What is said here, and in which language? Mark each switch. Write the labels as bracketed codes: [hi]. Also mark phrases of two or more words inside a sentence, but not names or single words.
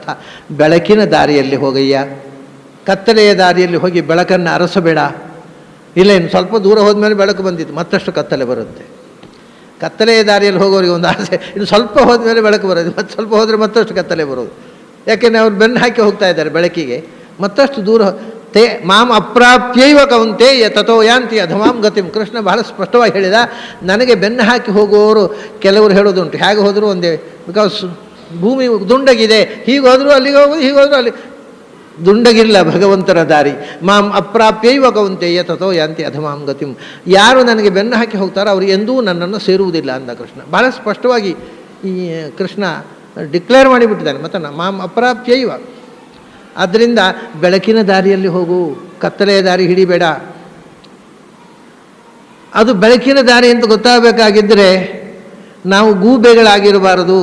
[kn] ಬೆಳಕಿನ ದಾರಿಯಲ್ಲಿ ಹೋಗಯ್ಯ, ಕತ್ತಲೆಯ ದಾರಿಯಲ್ಲಿ ಹೋಗಿ ಬೆಳಕನ್ನು ಅರಸಬೇಡ. ಇಲ್ಲ, ಇನ್ನು ಸ್ವಲ್ಪ ದೂರ ಹೋದ್ಮೇಲೆ ಬೆಳಕು ಬಂದಿತ್ತು, ಮತ್ತಷ್ಟು ಕತ್ತಲೆ ಬರುತ್ತೆ. ಕತ್ತಲೆಯ ದಾರಿಯಲ್ಲಿ ಹೋಗೋರಿಗೆ ಒಂದು ಆಸೆ, ಇನ್ನು ಸ್ವಲ್ಪ ಹೋದ್ಮೇಲೆ ಬೆಳಕು ಬರೋದು, ಮತ್ತು ಸ್ವಲ್ಪ ಹೋದರೆ ಮತ್ತಷ್ಟು ಕತ್ತಲೆ ಬರೋದು. ಯಾಕೆಂದರೆ ಅವ್ರು ಬೆನ್ನು ಹಾಕಿ ಹೋಗ್ತಾ ಇದ್ದಾರೆ ಬೆಳಕಿಗೆ. ಮತ್ತಷ್ಟು ದೂರ [sa] ತೇ ಮಾಂ ಅಪ್ರಾಪ್ಯೈವ ಕೌಂತೇಯ ತಥೋ ಯಾಂತಿ ಅಧಮಾಂ ಗತಿಂ. [kn] ಕೃಷ್ಣ ಬಹಳ ಸ್ಪಷ್ಟವಾಗಿ ಹೇಳಿದ. ನನಗೆ ಬೆನ್ನು ಹಾಕಿ ಹೋಗುವವರು ಕೆಲವರು ಹೇಳೋದುಂಟು, ಹೇಗೆ ಹೋದರೂ ಒಂದೇ, ಬಿಕಾಸ್ ಭೂಮಿ ದುಂಡಗಿದೆ, ಹೀಗೆ ಹೋದರೂ ಅಲ್ಲಿಗೆ ಹೋಗೋದು, ಹೀಗೆ ಹೋದರೂ ಅಲ್ಲಿ. ದುಂಡಗಿಲ್ಲ ಭಗವಂತನ ದಾರಿ. [sa] ಮಾಂ ಅಪ್ರಾಪ್ಯೈವ ಕೌಂತೇಯ ತಥೋ ಯಾಂತಿ ಅಧಮಾಂ ಗತಿಂ. [kn] ಯಾರು ನನಗೆ ಬೆನ್ನು ಹಾಕಿ ಹೋಗ್ತಾರೋ ಅವರು ಎಂದೂ ನನ್ನನ್ನು ಸೇರುವುದಿಲ್ಲ ಅಂದ ಕೃಷ್ಣ. ಬಹಳ ಸ್ಪಷ್ಟವಾಗಿ ಈ ಕೃಷ್ಣ ಡಿಕ್ಲೇರ್ ಮಾಡಿಬಿಟ್ಟಿದ್ದಾನೆ. [sa] ಮತ್ತು ಮಾಂ ಅಪ್ರಾಪ್ಯೈವ. [kn] ಆದ್ದರಿಂದ ಬೆಳಕಿನ ದಾರಿಯಲ್ಲಿ ಹೋಗು, ಕತ್ತಲೆಯ ದಾರಿ ಹಿಡಿಬೇಡ. ಅದು ಬೆಳಕಿನ ದಾರಿ ಅಂತ ಗೊತ್ತಾಗಬೇಕಾಗಿದ್ದರೆ ನಾವು ಗೂಬೆಗಳಾಗಿರಬಾರದು.